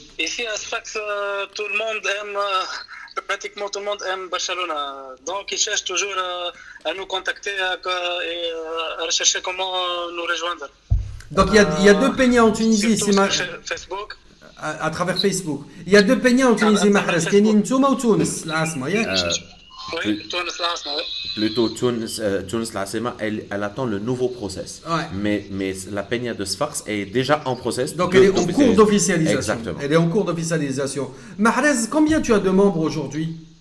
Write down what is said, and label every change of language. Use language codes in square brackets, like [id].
[fr] Ici à Sfax, tout le monde aime, pratiquement tout le monde aime Barcelone. Donc ils cherchent toujours à nous contacter et à rechercher comment nous rejoindre. Donc il y a deux peñas en Tunisie, Surtout sur Facebook. à travers Facebook. Il y a deux peñas en Tunisie, Mahrez. [ar] كاينين نتوما وتونس العاصمة ياك؟ [fr] Oui, Tunis العاصمة. Plutôt Tunis l'Asema, elle attend le nouveau process. Ouais. Mais la peña de Sfax est déjà en process. Donc elle est en cours d'officialisation. Exactement. Elle est en cours d'officialisation. Mahrez, combien tu as de membres aujourd'hui?